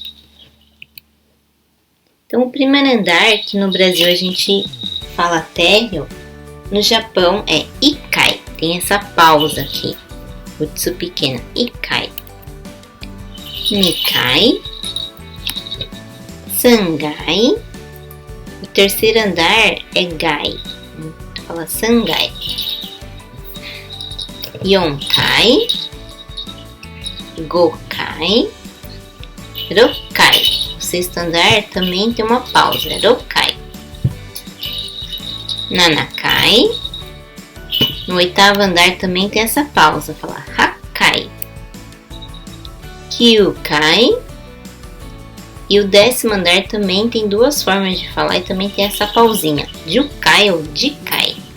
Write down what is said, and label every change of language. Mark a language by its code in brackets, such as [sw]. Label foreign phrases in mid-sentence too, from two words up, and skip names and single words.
[pt] Então o primeiro andar, que no Brasil a gente fala térreo, no Japão é ikai, tem essa pausa aqui. Utsu pequena, [ja] 一階、二階、三階, [pt] o terceiro andar é gai, fala [ja] 三階、四階、五階、六階, [pt] o sexto andar também tem uma pausa, [ja] 六階、七階. [pt] No oitavo andar também tem essa pausa, falar [ja] 八階、九階. [pt] E o décimo andar também tem duas formas de falar e também tem essa pausinha, jukai ou jikai.